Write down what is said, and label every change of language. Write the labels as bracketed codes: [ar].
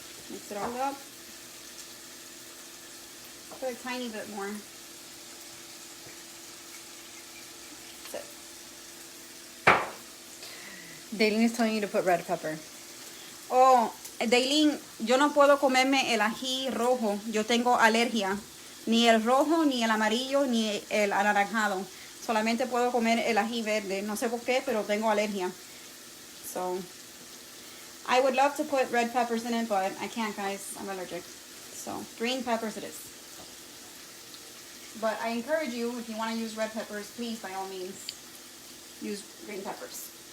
[en] Mix it all up. Put a tiny bit more. Daylene is telling you to put red pepper. [es] Oh, Daylin, yo no puedo comerme el ají rojo. Yo tengo alergia. Ni el rojo, ni el amarillo, ni el anaranjado. Solamente puedo comer el ají verde. No sé por qué, pero tengo alergia. [en] So, I would love to put red peppers in it, but I can't, guys. I'm allergic. So, green peppers it is. But I encourage you, if you want to use red peppers, please, by all means, use green peppers.